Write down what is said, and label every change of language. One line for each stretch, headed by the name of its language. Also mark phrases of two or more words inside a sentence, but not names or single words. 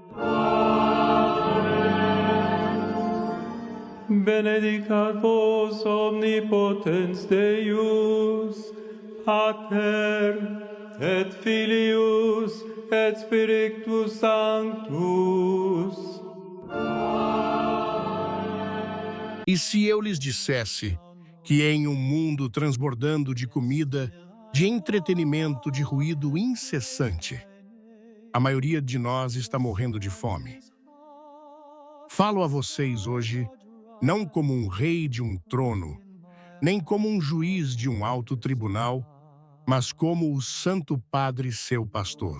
Latin: Benedicat vos omnipotens Deus, Pater et Filius et Spiritus Sanctus.
Portuguese: E se eu lhes dissesse que em um mundo transbordando de comida, de entretenimento, de ruído incessante, a maioria de nós está morrendo de fome. Falo a vocês hoje não como um rei de um trono, nem como um juiz de um alto tribunal, mas como o Santo Padre, seu pastor.